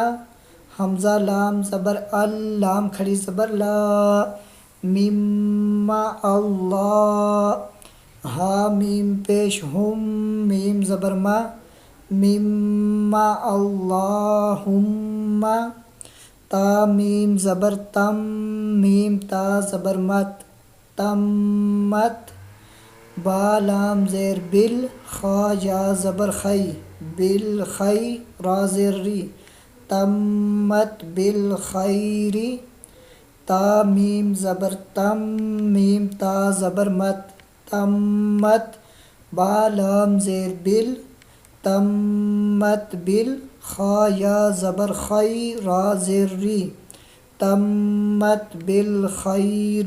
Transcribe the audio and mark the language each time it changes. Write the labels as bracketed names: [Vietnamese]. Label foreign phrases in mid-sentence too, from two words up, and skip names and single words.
[Urdu] حمزہ لام زبر ال، لام کھڑی زبر لا، مما اللہ۔ ہا میم پیش ہم، میم زبر ما، مما اللہم۔ تا میم زبر تم، میم تا زبر مت، تمت۔ با لام زیر بل، خا یا زبر خی، بالخی، را زیر ری، [Arabic] تمت بالخیر۔ [Urdu] تا میم زبر تم، میم تا زبر مت، تمت۔ با لام زیر بل، تمت بل، خا یا زبر خی، را زیر ری، [Arabic] تمت بالخیر۔